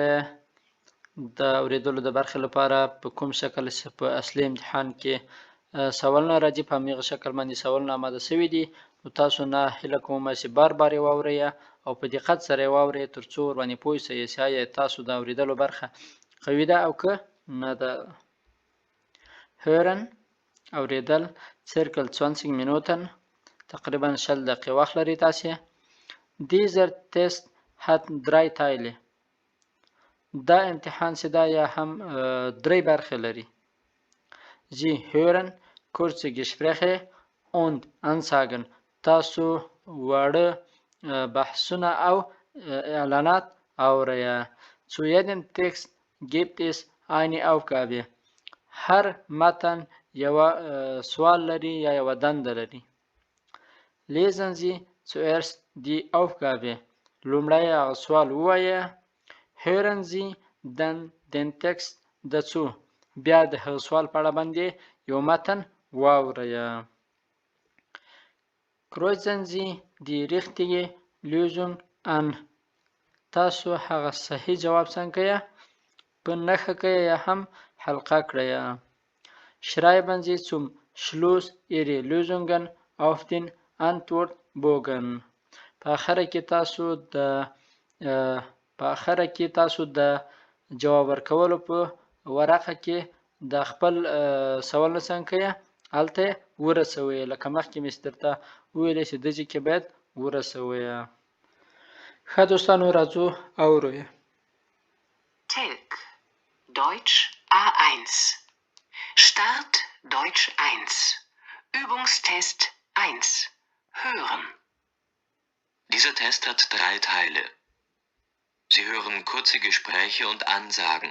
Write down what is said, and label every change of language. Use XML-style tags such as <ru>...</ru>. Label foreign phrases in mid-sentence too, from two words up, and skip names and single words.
<ps>د اوریدلو د برخې لپاره په کوم شکل چې په اصلي امتحان کې سوالونه راځي په همغه شکل باندې سوالونه آماده شوي دي. نو تاسو نه هیله کوم چې بار بار یې واورئ او په دقت سره یې واورئ تر څو ورباندې پوه شئ چې آیا تاسو د اوریدلو برخه قوي ده او که نه ده. hören اوریدل</ps> <de>circa 20 Minuten</de> <ps>تقریبا 20 دقیقې وخت لري تاسې.</ps> <de>Dieser Test hat 3 Teile.</de> <ps>دا امتحان چې دا یا هم 3 برخې لري.</ps> <de>Sie hören kurze Gespräche und Ansagen.</de> <ps>تاسو واړه بحثونه او اعلانات اورئ.</ps> <de>Zu jedem Text gibt es eine Aufgabe.</de> <ps>هر متن یوه سوال لري یا یوه دنده لري.</ps> <de>Lesen Sie zuerst die Aufgabe.</de> <ps>لومړی هغه سوال ووایه.</ps> <de>Hören Sie dann den Text dazu.</de> <ps>بیا د هغه سوال په اړه باندې یو متن واورئ.</ps> <de>Kreuzen Sie die richtige Lösung an.</de> <ps>تاسو هغه صحیح جواب څنګه په نښه کړئ یا هم حلقه کړئ.</ps> <de>Schreiben Sie zum Schluss Ihre Lösungen auf den Antwortbogen.</de> <ps>په اخره کې تاسو د جواب ورکولو په ورقه کې د خپل سوالونه څنګه کوي هلته ورسوئ. لکه مخکې مې درته وویلی چې دجې کې باید ورسوئ. ښه دوستانو راځو اورو یې.</ps> <de>Telk Deutsch A1 Start Deutsch 1 Übungstest 1 Hören. Dieser Test hat 3 Teile. Sie hören kurze Gespräche und Ansagen.</de>